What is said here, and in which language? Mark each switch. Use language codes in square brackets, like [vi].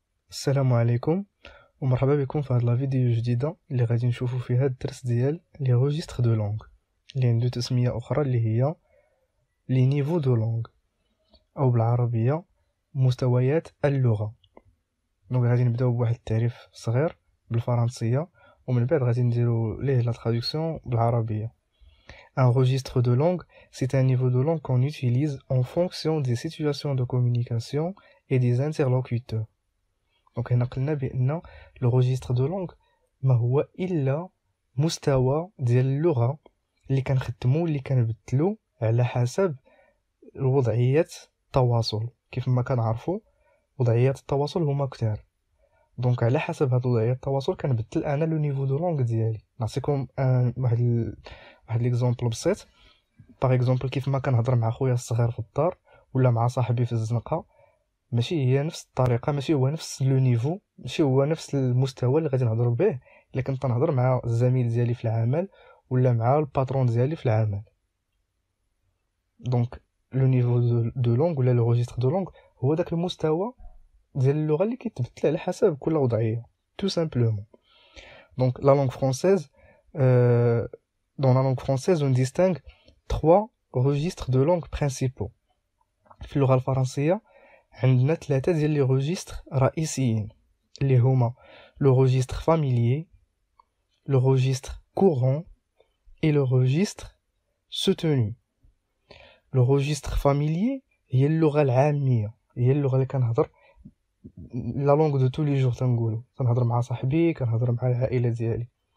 [ar] السلام عليكم ومرحبا بكم في هاد لا فيديو جديدة اللي غادي نشوفو فيها الدرس ديال لي روجيستر دو لونغ اللي عنده تسمية أخرى اللي هي لي نيفو دو لونغ أو بالعربية مستويات اللغة. دونك غادي نبداو بواحد التعريف صغير بالفرنسية ومن بعد غادي نديرو ليه لا traduction بالعربية. [fr] Un registre de langue, c'est un niveau de langue qu'on utilise en fonction des situations de communication et des interlocuteurs. [ar] دونك هنا قلنا بان لو ريجستر دو لونغ ما هو الا مستوى ديال اللغه اللي كنخدمو اللي كنبدلو على حسب وضعيه التواصل. كيف ما كنعرفوا وضعيات التواصل هما كتار، دونك على حسب هاد وضعيه التواصل كنبدل انا لو نيفو دو لونغ ديالي. نعطيكم واحد ليكزامبل بسيط. باغ اكزومبل كيف ما كنهضر مع خويا الصغير في الدار ولا مع صاحبي في الزنقه، ماشي هي نفس الطريقه، ماشي هو نفس لو نيفو، ماشي هو نفس المستوى اللي غادي نهضر به الا كنت نهضر مع الزميل ديالي في العمل ولا مع الباترون ديالي في العمل. دونك لو نيفو دو لونغ ولا لو ريجستر دو لونغ هو داك المستوى ديال اللغه اللي كيتبدل على حسب كل وضعيه [fr] tout simplement. Donc la langue française, dans la langue française on distingue trois registres de langue principaux. [ar] في اللغه الفرنسيه عندنا ثلاثة ديال لي روجيستر رئيسيين اللي هما لو روجيستر فاميليي، لو روجيستر كورون اي لو روجيستر سوتونو. لو روجيستر فاميليي هي اللغة العامية، هي اللغة اللي كنهضر لا لونغ دو تو لي جور، تنقولو كنهضر مع صاحبي، كنهضر مع العائلة ديالي.